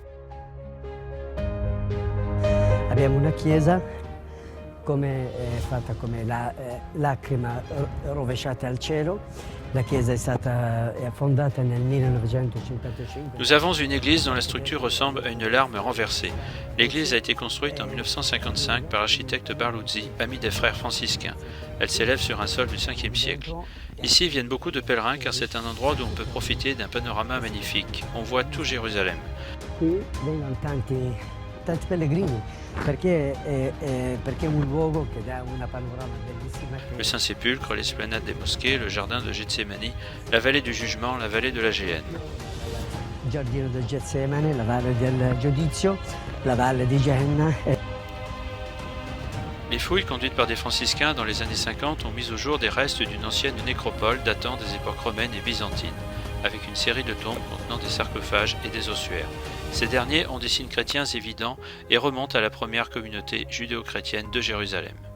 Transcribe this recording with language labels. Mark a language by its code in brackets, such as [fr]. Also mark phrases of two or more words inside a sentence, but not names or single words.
[it] Abbiamo una chiesa fatta come la lacrima rovesciata al cielo. La chiesa è fondata nel 1955. [fr] Nous avons une église dont la structure ressemble à une larme renversée. L'église a été construite en 1955 par l'architecte Barluzzi, ami des frères franciscains. Elle s'élève sur un sol du 5e siècle. Ici viennent beaucoup de pèlerins car c'est un endroit où on peut profiter d'un panorama magnifique. On voit tout Jérusalem. [it] Qui vengono tanti pellegrini perché è un luogo che dà una panorama bellissima. [fr] Le Saint-Sépulcre, l'esplanade des mosquées, le jardin de Gethsémani, la vallée du jugement, la vallée de la Géhenne. [it] Il giardino del Getsemane, la valle del giudizio, la valle di Genna. [fr] Les fouilles conduites par des franciscains dans les années 50 ont mis au jour des restes d'une ancienne nécropole datant des époques romaines et byzantines, avec une série de tombes contenant des sarcophages et des ossuaires. Ces derniers ont des signes chrétiens évidents et remontent à la première communauté judéo-chrétienne de Jérusalem.